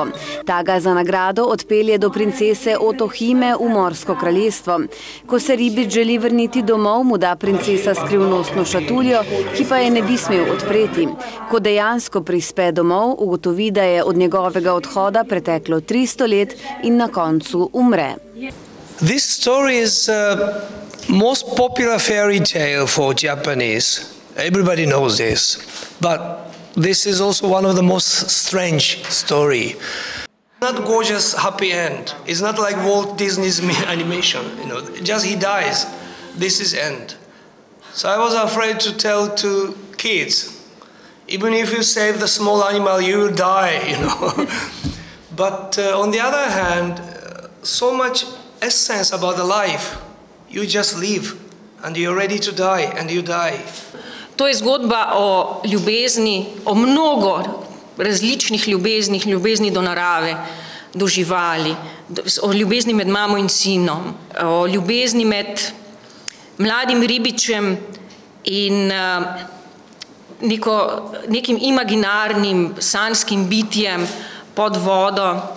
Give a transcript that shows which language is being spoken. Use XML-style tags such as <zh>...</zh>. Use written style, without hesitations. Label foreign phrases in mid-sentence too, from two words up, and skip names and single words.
<sl>Ta ga za nagrado odpelje do princese Otohime v morsko kraljestvo. Ko se ribič želi vrniti domov, mu da princesa skrivnostno šatuljo, ki pa je ne bi smel odpreti. Ko dejansko prispe domov, ugotovi, da je od njegovega odhoda preteklo 300 let in na koncu umre.</sl> <en>This story is the most popular fairy tale for Japanese. Everybody knows this. But this is also one of the most strange story. Not gorgeous happy end. It's not like Walt Disney's animation, just he dies. This is end. So I was afraid to tell to kids. Even if you save the small animal, you will die, But on the other hand, so much essence about the life. You just live and you're ready to die and you die.</en> <sl>To je zgodba o ljubezni, o mnogo različnih ljubeznih, ljubezni do narave, do živali, o ljubezni med mamo in sinom, o ljubezni med mladim ribičem in nekim imaginarnim, sanskim bitjem pod vodo.</sl>